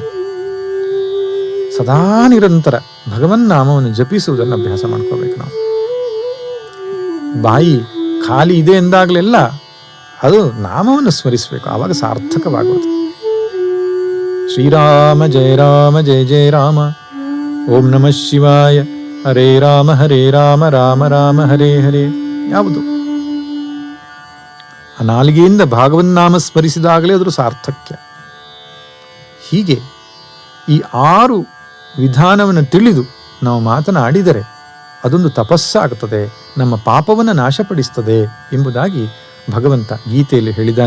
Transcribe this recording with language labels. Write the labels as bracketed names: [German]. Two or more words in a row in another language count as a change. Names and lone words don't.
[Kannada] ಸದಾ ನಿರಂತರ ಭಗವನ್ನಾಮವನ್ನು ಜಪಿಸುವುದನ್ನು ಅಭ್ಯಾಸ ಮಾಡ್ಕೋಬೇಕು ನಾವು. ಬಾಯಿ ಖಾಲಿ ಇದೆ ಎಂದಾಗಲೆಲ್ಲ ಅದು ನಾಮವನ್ನು ಸ್ಮರಿಸಬೇಕು, ಆವಾಗ ಸಾರ್ಥಕವಾಗುವುದು. [Sanskrit] ಶ್ರೀರಾಮ ಜಯ ರಾಮ ಜಯ ಜಯ ರಾಮ, ಓಂ ನಮಃ ಶಿವಾಯ, ಹರೇ ರಾಮ ರಾಮ ರಾಮ ಹರೇ ಹರೇ. [Kannada] ಯಾವುದು ಆ ನಾಲಿಗೆಯಿಂದ ಭಾಗವನ್ನಾಮ ಸ್ಮರಿಸಿದಾಗಲೇ ಅದರ ಸಾರ್ಥಕ್ಯ. ಹೀಗೆ ಈ 6 ವಿಧಾನವನ್ನು ತಿಳಿದು ನಾವು ಮಾತನಾಡಿದರೆ ಅದೊಂದು ತಪಸ್ಸಾಗುತ್ತದೆ, ನಮ್ಮ ಪಾಪವನ್ನು ನಾಶಪಡಿಸ್ತದೆ ಎಂಬುದಾಗಿ ಭಗವಂತ ಗೀತೆಯಲ್ಲಿ ಹೇಳಿದ್ದಾನೆ.